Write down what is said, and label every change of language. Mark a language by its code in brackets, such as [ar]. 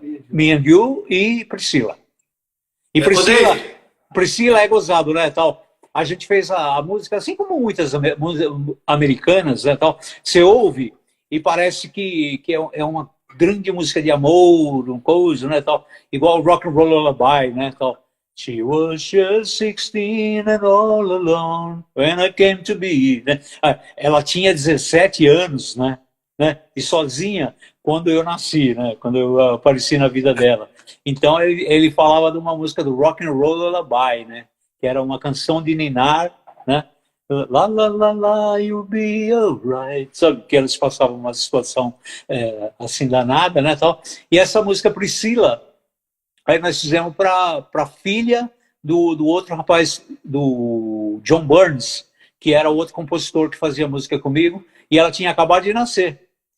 [pt] Me and You e Priscila. E Priscila é gozado, né, tal. A gente fez a música, assim como muitas americanas, né, tal. Você ouve e parece que é uma grande música de amor, um coisa, né, tal. Igual Rock and Roll Lullaby, né, tal. [en] She was just 16 and all alone when I came to be. [pt] Né? Ela tinha 17 anos, né? E sozinha quando eu nasci, né? Quando eu apareci na vida dela. Então ele falava de uma música do Rock and Roll Lullaby, né? Que era uma canção de ninar, né? [en] La la la la, you'll be alright. [pt] Sabe que eles passavam uma situação assim danada, né? Tal. E essa música Priscila, aí nós fizemos para a filha do outro rapaz, do John Burns, que era o outro compositor que fazia música comigo, e ela tinha acabado de nascer.